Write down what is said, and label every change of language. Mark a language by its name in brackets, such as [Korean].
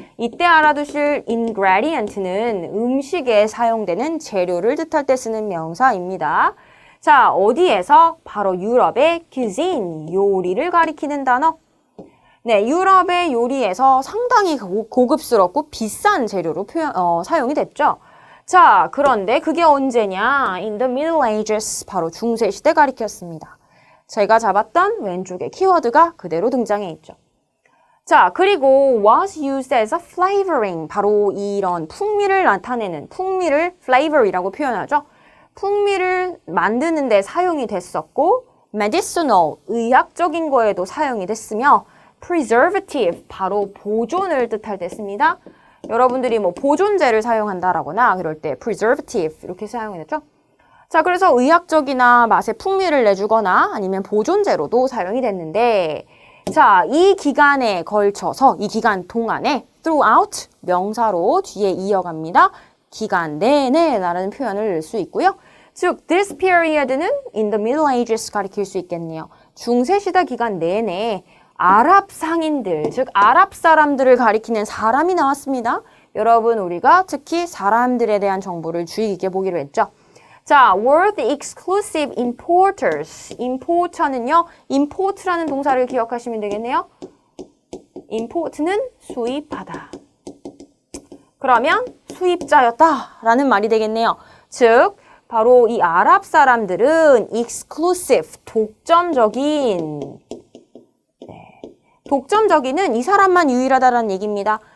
[Korean] 이때 알아두실 ingredient는 음식에 사용되는 재료를 뜻할 때 쓰는 명사입니다. 자, 어디에서? 바로 유럽의 cuisine, 요리를 가리키는 단어. 네, 유럽의 요리에서 상당히 고급스럽고 비싼 재료로 사용이 됐죠. 자, 그런데 그게 언제냐? [English] In the Middle Ages, [Korean] 바로 중세시대 가리켰습니다. 제가 잡았던 왼쪽의 키워드가 그대로 등장해 있죠. 자, 그리고 [English] was used as a flavoring, [Korean] 바로 이런 풍미를 나타내는, 풍미를 flavor이라고 표현하죠. 풍미를 만드는 데 사용이 됐었고, medicinal, 의학적인 거에도 사용이 됐으며, preservative, 바로 보존을 뜻할 때 씁니다. 여러분들이 뭐 보존제를 사용한다라거나 그럴 때 preservative 이렇게 사용이 됐죠. 자, 그래서 의학적이나 맛의 풍미를 내주거나 아니면 보존제로도 사용이 됐는데, 자, 이 기간에 걸쳐서 이 기간 동안에 throughout 명사로 뒤에 이어갑니다. 기간 내내 라는 표현을 넣을 수 있고요. 즉, this period는 [English] in the Middle Ages [Korean] 가리킬 수 있겠네요. 중세시대 기간 내내 아랍 상인들, 즉 아랍 사람들을 가리키는 사람이 나왔습니다. 여러분, 우리가 특히 사람들에 대한 정보를 주의 깊게 보기로 했죠. [English] 자, were the exclusive importers. [Korean] importer는요, import라는 동사를 기억하시면 되겠네요. import는 수입하다. 그러면 수입자였다라는 말이 되겠네요. 즉, 바로 이 아랍 사람들은 exclusive, 독점적인, 독점적인은 이 사람만 유일하다라는 얘기입니다.